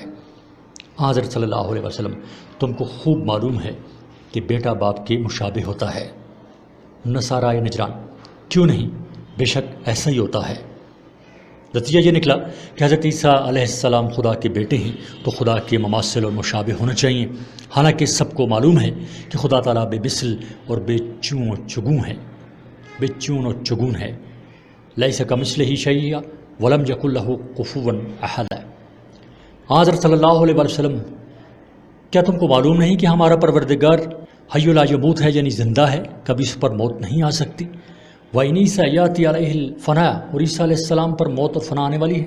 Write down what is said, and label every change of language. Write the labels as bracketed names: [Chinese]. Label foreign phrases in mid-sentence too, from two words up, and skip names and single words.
[Urdu] حضرت [Arabic] صلی اللہ علیہ وسلم [Urdu] تم کو خوب معلوم ہے کہ بیٹا باپ کے مشابہ ہوتا ہے۔ نصارائے نجران کیوں نہیں، بے شک ایسا ہی ہوتا ہے۔ نتیجہ یہ نکلا کہ حضرت عیسیٰ [Arabic] علیہ السلام [Urdu] خدا کے بیٹے ہیں تو خدا کے مماثل اور مشابہ ہونا چاہیے، حالانکہ سب کو معلوم ہے کہ خدا تعالیٰ بے مثل اور بے چون و چگون ہے۔ [Arabic] لیس کمثلہ شیء ولم یکن لہ کفوا احد۔ [Urdu] حضرت [Arabic] صلی اللہ علیہ وسلم [Urdu] کیا تم کو معلوم نہیں کہ ہمارا پروردگار [Arabic] حی لا یموت [Urdu] ہے، یعنی زندہ ہے، کبھی اس پر موت نہیں آ سکتی۔ [Arabic] وَإِنْ عِیسیٰ یأتی علیہ الفناء، [Urdu] اور عیسیٰ [Arabic] علیہ السلام [Urdu] پر موت اور فنا آنے والی ہے۔